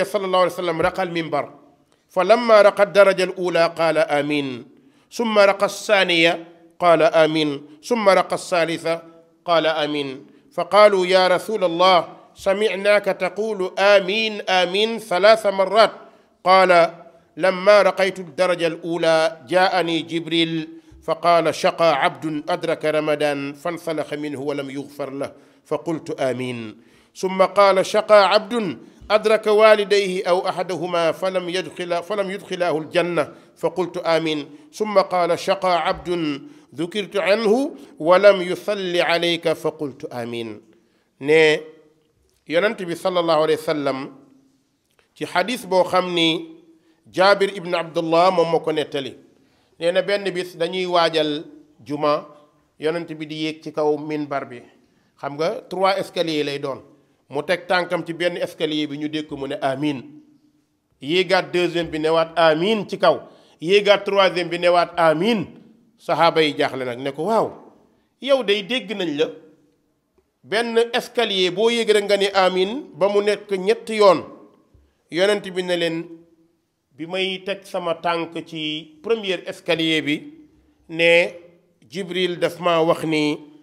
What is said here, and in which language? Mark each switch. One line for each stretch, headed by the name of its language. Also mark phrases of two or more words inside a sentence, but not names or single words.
Arabic: صلى الله عليه وسلم رقى المنبر فلما رقى الدرجة الأولى قال آمين ثم رقى الثانية قال آمين ثم raqa althaniya qaala amin summa رقى الثالثة قال آمين فقالوا يا رسول الله سمعناك تقول آمين آمين ثلاث مرات قال لما رقيت الدرجة الأولى جاءني جبريل فقال شقى عبد أدرك رمضان فانسلخ منه ولم يغفر له فقلت آمين ثم قال شقى عبد أدرك والديه أو أحدهما فلم يدخلاه الجنة فقلت آمين ثم قال شقى عبد ذكرت عنه ولم يصل عليك فقلت آمين
Wolof: ne yonent bi
Arabic: صلى الله عليه وسلم
Wolof: ci xadis boo xam ni Jaabir ibn Abdullah moom moo ko nettali nee na benn bis dañuy waajal juma yonent bi di yéeg ci kaw minbar bi xam nga 3 escaliers lay doon mu teg tànkam ci benn escalier bi ñu dégg ko mu ne amin yéegaat deuxième bi newaat amin ci kaw yéegaat troisième bi newaat amin saxaaba yi jaaxle nag ne ko waaw yow day dégg nañ la benn escalier boo yéeg rek nga ni amin ba mu nekk ñetti yoon yonent bi ne leen bi may teg sama tànk ci
French: premier escalier
Wolof: bi ne Jibril daf ma wax ni